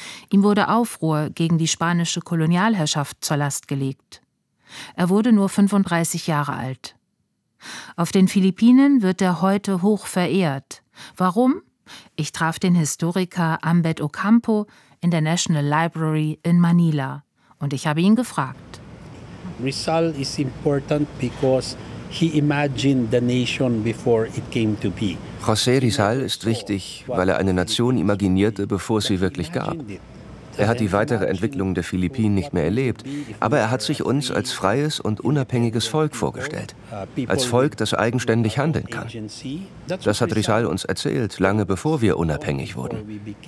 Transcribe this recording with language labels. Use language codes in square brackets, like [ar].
[de] Ihm wurde Aufruhr gegen die spanische Kolonialherrschaft zur Last gelegt. Er wurde nur 35 Jahre alt. Auf den Philippinen wird er heute hoch verehrt. Warum? Ich traf den Historiker Ambet Ocampo in der National Library in Manila und ich habe ihn gefragt. [en] Rizal is important because he imagined the nation before it came to be. [de] José Rizal ist wichtig, weil er eine Nation imaginierte, bevor sie wirklich gab. Er hat die weitere Entwicklung der Philippinen nicht mehr erlebt, aber er hat sich uns als freies und unabhängiges Volk vorgestellt. Als Volk, das eigenständig handeln kann. Das hat Rizal uns erzählt, lange bevor wir unabhängig wurden.